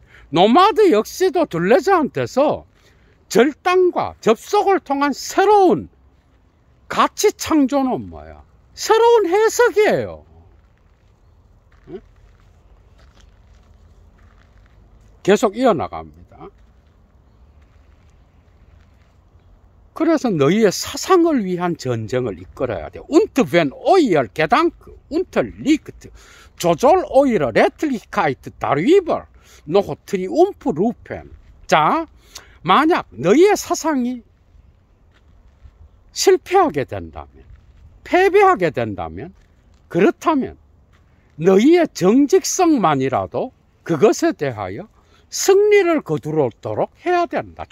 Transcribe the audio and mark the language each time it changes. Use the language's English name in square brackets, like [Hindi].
[Korean] 노마드 역시도 둘레즈한테서 절단과 접속을 통한 새로운 가치 창조는 뭐야? 새로운 해석이에요. 계속 이어나갑니다. 그래서 너희의 사상을 위한 전쟁을 이끌어야 돼. [German] Und wenn euer Gedanke unterliegt, so soll eure Redlichkeit darüber noch triumphieren. [Korean] 자, 만약 너희의 사상이 실패하게 된다면, 패배하게 된다면, 그렇다면 너희의 정직성만이라도 그것에 대하여 승리를 거두도록 해야 된다.